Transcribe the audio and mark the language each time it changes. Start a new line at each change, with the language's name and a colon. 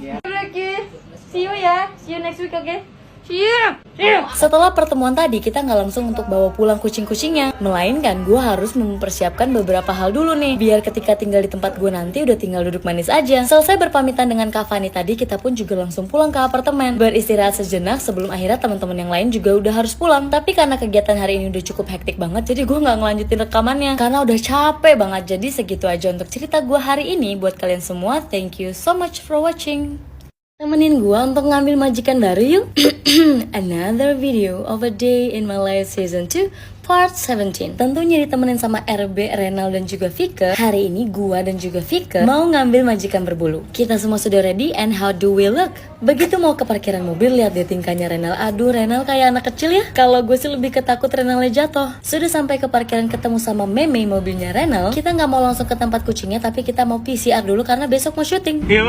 English: Blackie, see you ya, see you next week, okay? See you.
Indonesian: Setelah pertemuan tadi, kita nggak langsung untuk bawa pulang kucing-kucingnya, melainkan gue harus mempersiapkan beberapa hal dulu nih, biar ketika tinggal di tempat gue nanti udah tinggal duduk manis aja. Selesai berpamitan dengan Kavani tadi, kita pun juga langsung pulang ke apartemen, beristirahat sejenak sebelum akhirnya teman-teman yang lain juga udah harus pulang. Tapi karena kegiatan hari ini udah cukup hektik banget, jadi gue nggak ngelanjutin rekamannya karena udah capek banget. Jadi segitu aja untuk cerita gue hari ini. Buat kalian semua,
English: thank you so much for watching.
Indonesian: Temenin gua untuk ngambil majikan baru yuk.
English: Another video of a day in my life season 2 part 17.
Indonesian: Tentunya ditemenin sama RB, Renal, dan juga Vika. Hari ini gua dan juga Vika mau ngambil majikan berbulu. Kita semua sudah ready,
English: and how do we look?
Indonesian: Begitu mau ke parkiran mobil, lihat deh tingkahnya Renal. Aduh, Renal kayak anak kecil ya. Kalau gue sih lebih ketakut Renalnya jatuh. Sudah sampai ke parkiran, ketemu sama Meme, mobilnya Renal. Kita nggak mau langsung ke tempat kucingnya, tapi kita mau PCR dulu karena besok mau syuting.